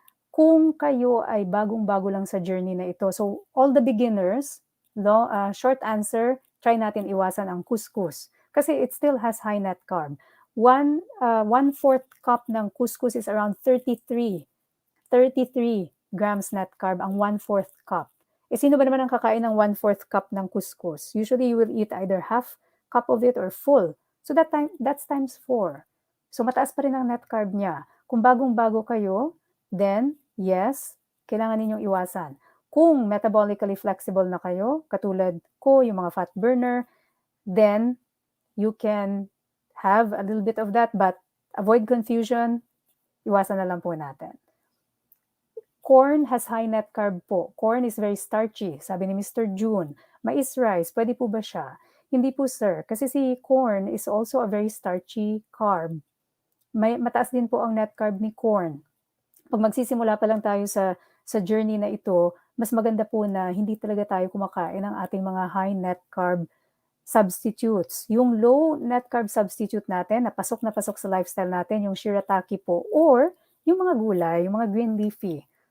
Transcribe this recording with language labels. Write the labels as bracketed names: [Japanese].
[Filipino] Kung kayo ay bagong-bago lang sa journey na ito, [English] so all the beginners, short answer, [Filipino] try natin iwasan ang couscous. [English] Kasi it still has high net carb. 1/4 cup ng couscous is around 33 grams net carb ang 1/4 cup. [Filipino] Sino ba naman ang kakain ng 1/4 cup ng couscous? [English] Usually, you will eat either half cup of it or full. So that's times 4. [Filipino] So mataas pa rin ang net carb niya. Kung bagong-bago kayo, then yes, kailangan ninyong iwasan. [English] Kung metabolically flexible [Filipino] na kayo, katulad ko, yung mga [English] fat burner, then you can have a little bit of that, but avoid confusion, [Filipino] iwasan na lang po natin. [English] Corn has high net carb po. Corn is very starchy, [Filipino] sabi ni [English] Mr. June. [Filipino] Mais rice, pwede po ba siya? Hindi po sir, kasi si corn is also a very starchy carb. Mataas din po ang net carb ni corn. Pag magsisimula pa lang tayo sa journey na ito, mas maganda po na hindi talaga tayo kumakain ng ating mga high net carb substitutes. Yung low net carb substitute natin, na pasok sa lifestyle natin, yung shirataki po, or yung mga gulay, yung mga green leafy.